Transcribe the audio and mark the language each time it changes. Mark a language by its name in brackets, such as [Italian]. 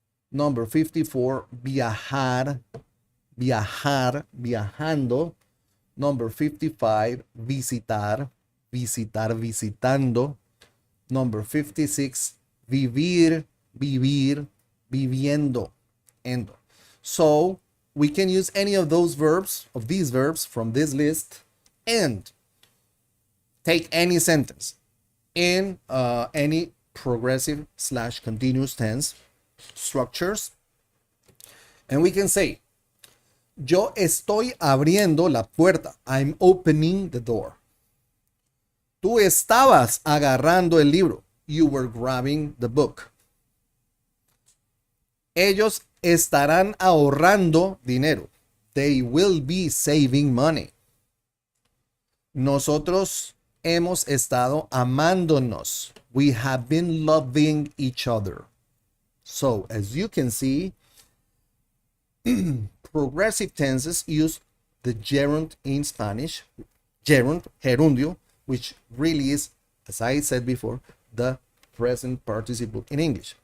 [Spanish] Number 54, viajar, viajar, viajando. Number 55, visitar, visitar, visitando. Number 56, vivir, vivir, viviendo. Endo. [English] So we can use any of those verbs, of these verbs from this list, and take any sentence in any progressive / continuous tense structures. [Spanish] And we can say, yo estoy abriendo la puerta. [English] I'm opening the door. [Spanish] Tú estabas agarrando el libro. [English] You were grabbing the book. [Spanish] Ellos estarán ahorrando dinero. [English] They will be saving money. [Spanish] Nosotros hemos estado amándonos. [English] We have been loving each other. So, as you can see, progressive tenses use the gerund in Spanish, gerund, gerundio, which really is, as I said before, the present participle in English.